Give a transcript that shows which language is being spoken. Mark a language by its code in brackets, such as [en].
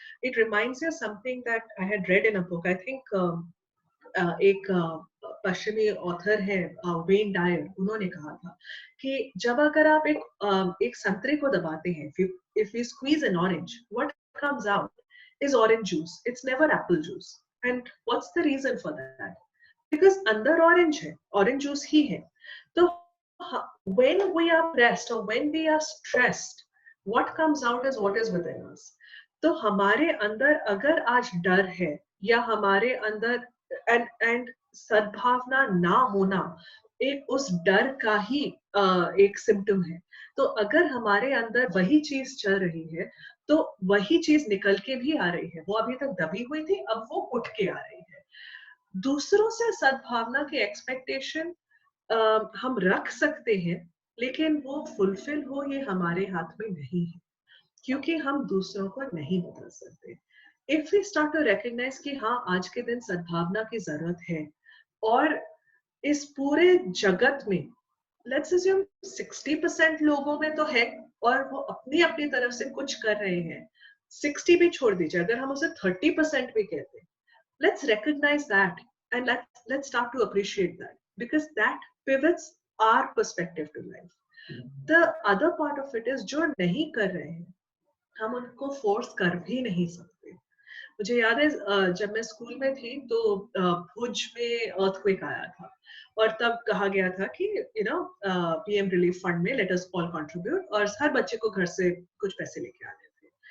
[en] It reminds me of something that I had read in a book. I think [hi] एक पश्चिमी author है when Dyer, उन्होंने कहा था कि जब अगर आप एक संतरे को दबाते हैं, [en] If you squeeze an orange, what comes out is orange juice, it's never apple juice. And what's the reason for that? Because [hi] अंदर ऑरेंज है, ऑरेंज जूस ही है। [en] तो when we are pressed or when we are stressed, what comes out is what is within us. [hi] तो हमारे अंदर अगर आज डर है या हमारे अंदर एंड सद्भावना ना होना एक उस डर का ही एक सिम्टम है। तो अगर हमारे अंदर वही चीज चल रही है, तो वही चीज निकल के भी आ रही है। वो अभी तक दबी हुई थी, अब वो उठ के आ रही है। दूसरों से सद्भावना की एक्सपेक्टेशन हम रख सकते हैं, लेकिन वो फुलफिल हो ये हमारे हाथ में नहीं है, क्योंकि हम दूसरों को नहीं बदल सकते। [en] if we start to recognise [hi] कि हाँ, आज के दिन सद्भावना की जरूरत है, और इस पूरे जगत में [en] let's assume [hi] 60% लोगों में तो है, और वो अपनी अपनी तरफ से कुछ कर रहे हैं। 60 भी छोड़ दीजिए, अगर हम उसे 30% भी कहते हैं, [en] let's recognize that, and let's start to appreciate that, because that pivots our perspective to life. The other part of it is [hi] जो नहीं कर रहे हैं, हम उनको फोर्स कर भी नहीं सकते। मुझे याद है जब मैं स्कूल में थी तो भुज में अर्थक्वेक आया था, और तब कहा गया था कि पीएम रिलीफ फंड में [en] let us all contribute, [hi] और हर बच्चे को घर से कुछ पैसे लेके आने थे।